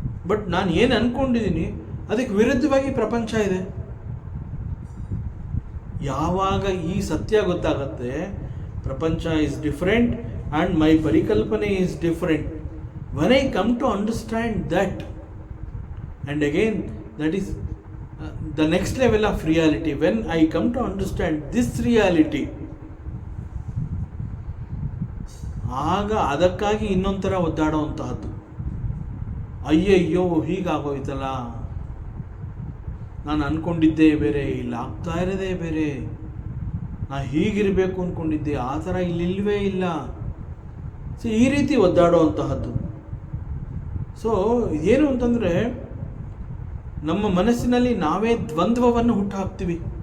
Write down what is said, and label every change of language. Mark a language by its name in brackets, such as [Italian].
[Kannada] But ನಾನು ಏನು ಅಂದ್ಕೊಂಡಿದ್ದೀನಿ ಅದಕ್ಕೆ ವಿರುದ್ಧವಾಗಿ ಪ್ರಪಂಚ ಇದೆ. ಯಾವಾಗ ಈ ಸತ್ಯ ಗೊತ್ತಾಗುತ್ತೆ, ಪ್ರಪಂಚ ಈಸ್ ಡಿಫರೆಂಟ್ ಆ್ಯಂಡ್ ಮೈ ಪರಿಕಲ್ಪನೆ is different. [English] When I come to understand that, and again that is the next level of reality. When I come to understand this reality, [Kannada] ಆಗ ಅದಕ್ಕಾಗಿ ಇನ್ನೊಂಥರ ಒದ್ದಾಡುವಂತಹದ್ದು. ಅಯ್ಯಯ್ಯೋ ಹೀಗಾಗೋಯ್ತಲ್ಲ, ನಾನು ಅಂದ್ಕೊಂಡಿದ್ದೇ ಬೇರೆ, ಇಲ್ಲಿ ಆಗ್ತಾ ಇರೋದೇ ಬೇರೆ, ನಾನು ಹೀಗಿರಬೇಕು ಅಂದ್ಕೊಂಡಿದ್ದೆ, ಆ ಥರ ಇಲ್ಲಿಲ್ವೇ ಇಲ್ಲ. ಸೊ ಈ ರೀತಿ ಒದ್ದಾಡುವಂತಹದ್ದು. ಸೊ ಏನು ಅಂತಂದರೆ ನಮ್ಮ ಮನಸ್ಸಿನಲ್ಲಿ ನಾವೇ ದ್ವಂದ್ವವನ್ನು ಹುಟ್ಟು ಹಾಕ್ತೀವಿ.